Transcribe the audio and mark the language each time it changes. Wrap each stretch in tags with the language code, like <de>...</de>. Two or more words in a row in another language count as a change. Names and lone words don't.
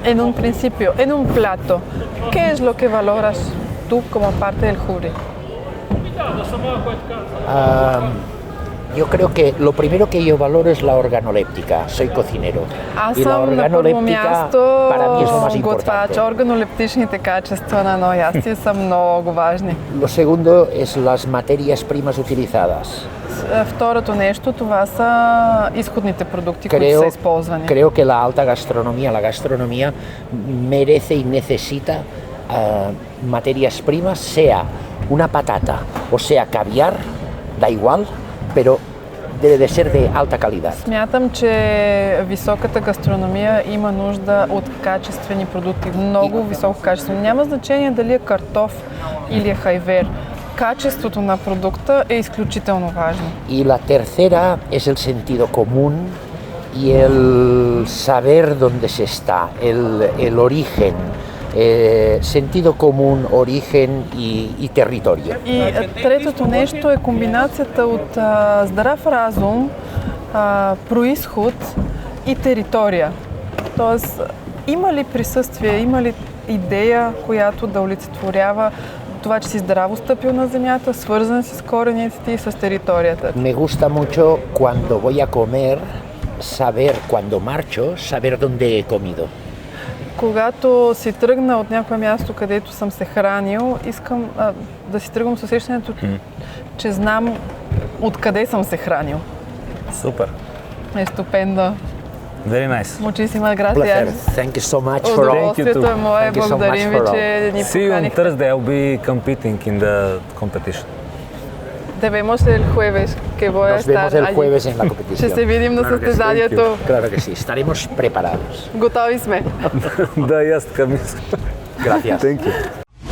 <es>En un principio, en un plato, ¿qué es lo que valoras tú como parte del jury? Yo creo que lo primero que yo valoro es la organoléptica. Soy cocinero.</es> <bg>Аз</bg> <es>Y la</es> <bg>съм на първо място</bg> <es>para mí es lo más</es> <bg>готвач.</bg> <es>importante.</es> <bg>Органолептичните качества на едно ястие са много важни.</bg> <es>Lo segundo es las materias primas utilizadas.</es> <bg>Второто нещо, това са изходните продукти, които</bg> <es>Creo,</es> <bg>са използвани.</bg> <es>creo que la alta gastronomía, la gastronomía merece y necesita materias primas, sea una patata o sea caviar, da igual, pero debe de ser de alta calidad.</es> <bg>Смятам, че високата гастрономия има нужда от качествени продукти, много високо качество. Няма значение дали е картоф или е хайвер. Качеството на продукта е изключително важно.</bg> <es>Y la tercera es el sentido común y el saber dónde se está, el origen, sentido común, origen y territorio.</es> <bg>И третото нещо е комбинацията от здрав разум, происход и територия. Тоест, има ли присъствие, има ли идея, която да олицетворява това, че си здраво стъпил на земята, свързан си с корениците и с територията?</bg> <es>Me gusta mucho cuando voy a comer, saber, cuando marcho, saber dónde he comido.</es> <bg>Когато си тръгна от някое място, където съм се хранил, искам да си тръгвам с усещането, че знам откъде съм се хранил. Супер.</bg> <es>Estupendo.</es> <en>Very nice.</en> <es>Muchísimas Placer. gracias.</es> <en>Thank you so much for all.</en> <bg>Удоволствието е мое.</bg> <en>Thank you so</en> <bg>Благодарим ви,</bg> <en>much for</en> <bg>че ни</bg> <en>See you on</en> <bg>поканихте.</bg> <en>Thursday. I'll be competing in the competition.</en> <es>Te vemos el jueves, que voy a Nos estar vemos el allí. jueves en la</es> <bg>Ще</bg> <es>competición.</es> <bg>се видим на състезанието.</bg> <es>Claro que sí, estaremos preparados.</es> <bg>Готови сме. Да, и аз така мисля.</bg> <es>Gracias.</es> <en>Thank you.</en>